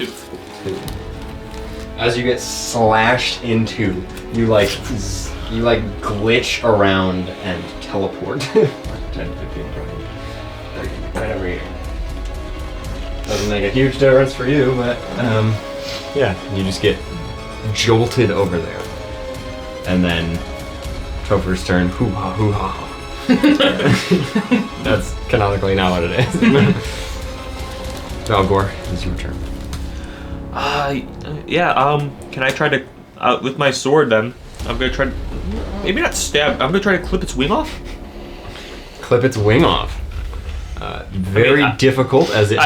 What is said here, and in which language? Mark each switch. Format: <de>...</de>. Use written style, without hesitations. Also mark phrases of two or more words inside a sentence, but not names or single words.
<en>As you get slashed into, you glitch around and teleport. 10, 15, 20, 30, right over here. Doesn't make a huge difference for you, but yeah, you just get jolted over there. And then Topher's turn, hoo-ha, hoo-ha. That's canonically not what it is. Valgor, it's your turn. Can I try to, with my sword then, I'm gonna try to, maybe not stab, I'm gonna try to clip its wing off? Clip its wing off. Very difficult as it</en>